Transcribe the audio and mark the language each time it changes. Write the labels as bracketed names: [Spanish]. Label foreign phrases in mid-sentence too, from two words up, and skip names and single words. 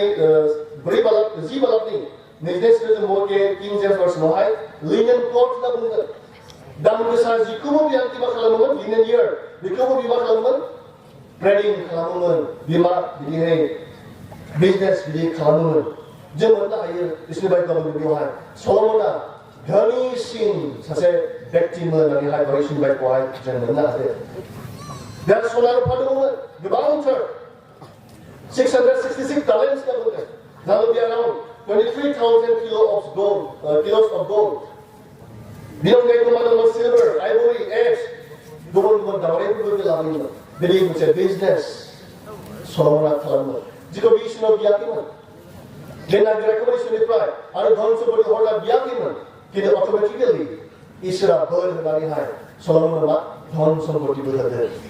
[Bodo] 10 बालाकनि 29 सिरियाव मर्गे किं जेम्स भार्सनावहाय [English] linen cloth [Bodo] होनना बुंगोन दाम गोसा जिखौबो बे आंखि मा खालामोमोन [English] linen yarn [Bodo] बेखौबो बे मा खालामोमोन ट्रेडिं खालामोमोन बिमा बिदिहाय बिजनेस बिदि खालामोमोन जों मोननो हायो बिसोरनि बायदियाव बेवहाय सल'मना धोनिसिन सासे व्यक्तिमोन होननानैहाय गावनि बाइकखौहाय जों मोननो हादों दा सना रुफा दङमोन गोबांथार 666 talents होनना बुंदों [English] that will be around 23,000 kilos of gold [Bodo] बिनि अनगायैबो मा दङ [English] silver ivory eggs [Bodo] गुबुन दावरायफोरबो लाबोयोमोन बिदि मोनसे बिजनेस सल'मना खालामोन जिखौ बे इसोराव बियाखैमोन बे नागिराखैमोन इसोरनिफ्राय आरो धन सम्पति हरना बियाखैमोन किन्तु अट'मेटिकेलि इसोरा बोर होनानैहाय सल'मननो मा धन सम्पतिबो होदों